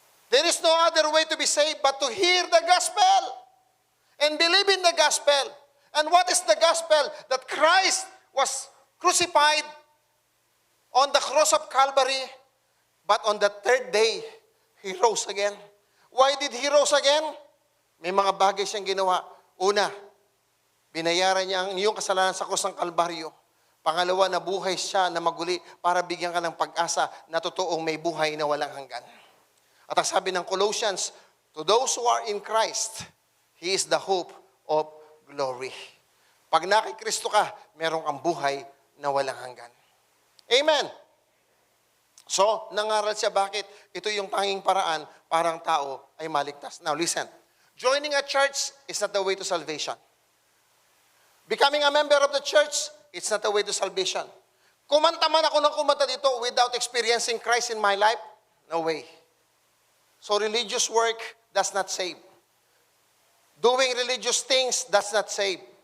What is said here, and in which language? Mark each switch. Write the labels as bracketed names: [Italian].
[English] There is no other way to be saved but to hear the gospel and believe in the gospel. And what is the gospel? That Christ was crucified on the cross of Calvary, but on the third day, He rose again. Why did He rose again? [Filipino] May mga bagay siyang ginawa. Una, binayaran niya ang iyong kasalanan sa krus ng Kalbaryo. Pangalawa, nabuhay siya na maguli para bigyan ka ng pag-asa na totoong may buhay na walang hanggan. At ang sabi ng Colossians, [English] to those who are in Christ, He is the hope of glory. [Filipino] Pag nakikristo ka, meron kang buhay na walang hanggan. Amen. So, nangaral siya bakit? Ito yung tanging paraan para ang tao ay maligtas. [English] Now, listen. Joining a church is not the way to salvation. Becoming a member of the church, it's not the way to salvation. [Filipino] Kumanta man ako ng kumanta dito [English] without experiencing Christ in my life, no way. So, religious work does not save. Doing religious things does not save.